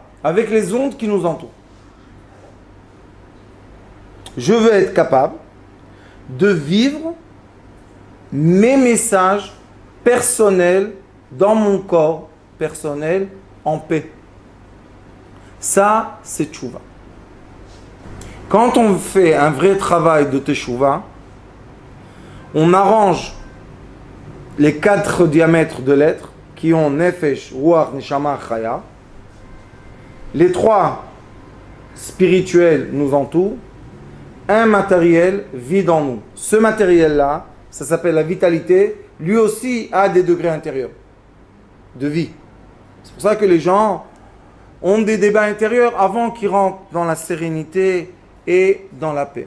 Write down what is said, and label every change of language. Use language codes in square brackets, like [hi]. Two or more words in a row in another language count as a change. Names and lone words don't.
[fr] Avec les ondes qui nous entourent. Je veux être capable de vivre mes messages personnels dans mon corps personnel en paix. Ça, c'est tchouva. Quand on fait un vrai travail de teshuva, on arrange les 4 diamètres de l'être qui ont [he] נפש רוח נשמה חיה. [fr] Les 3 spirituels nous entourent. Un matériel vit en nous. Ce matériel-là, ça s'appelle la vitalité, lui aussi a des degrés intérieurs de vie. C'est pour ça que les gens ont des débats intérieurs avant qu'ils rentrent dans la sérénité et dans la paix.